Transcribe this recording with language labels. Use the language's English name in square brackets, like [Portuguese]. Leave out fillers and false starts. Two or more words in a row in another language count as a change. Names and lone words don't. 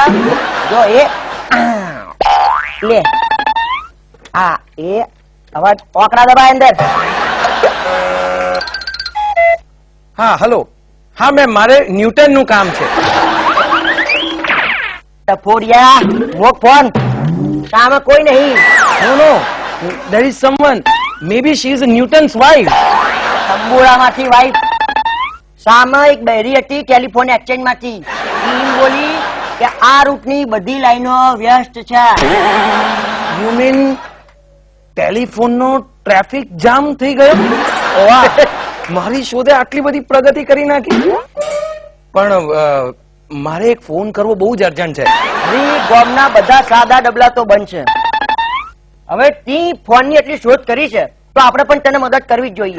[Gujarati] જો એ લે, હા એ હવે આંકડા દબાય અંદર. હા, હલો. હા મેમ, મારે ન્યૂટન નું કામ છે. ટફોડિયા, મોક ફોન. સામે કોઈ નહીં. [English] નો, there is someone. Maybe she is Newton's wife. [Gujarati] તંબુરામાંથી વાઈફ. સામે એક બહેરી હતી ટેલિફોન એક્સચેન્જ માંથી. એમ બોલી કે આ રૂટની બધી લાઈનો વ્યસ્ત છે. [English] You mean [Gujarati] ટેલિફોન નો ટ્રાફિક જામ થઈ ગયો? વાહ, મારી શોધે આટલી બધી પ્રગતિ કરી નાખી. પણ મારે એક ફોન કરવો બહુ જ અર્જન્ટ છે. ગામના બધા સાદા ડબલા તો બંધ છે. હવે તી ફોન ની એટલી શોધ કરી છે તો આપણે પણ તને મદદ કરવી જ જોઈએ.